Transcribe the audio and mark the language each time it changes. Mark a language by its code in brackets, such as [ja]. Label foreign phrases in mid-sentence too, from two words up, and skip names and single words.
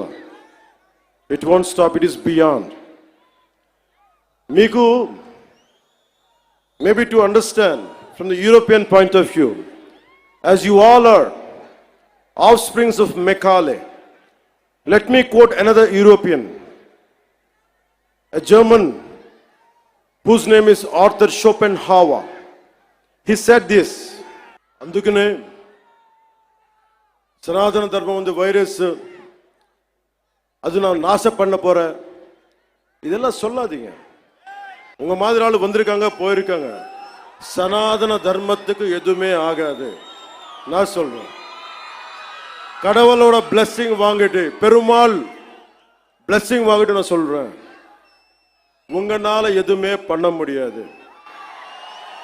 [en] It won't stop, it is beyond. Miku, maybe to understand from the European point of view, as you all are offsprings of Macaulay, let me quote another European, a German whose name is Arthur Schopenhauer. He said this, [te] అందుకనే సనాతన ధర్మం [ta] வந்து வைரஸ், அது நான் நாசம் பண்ண போறேன், இதெல்லாம் சொல்லாதீங்க. உங்க மாதிரி ஆளு வந்திருக்காங்க போயிருக்காங்க. சனாதன தர்மத்துக்கு எதுவுமே ஆகாது. நான் சொல்றேன், கடவுளோட பிளெஸிங் வாங்கிட்டு, பெருமாள் பிளெஸிங் வாங்கிட்டு நான் சொல்றேன், உங்களால எதுவுமே பண்ண முடியாது.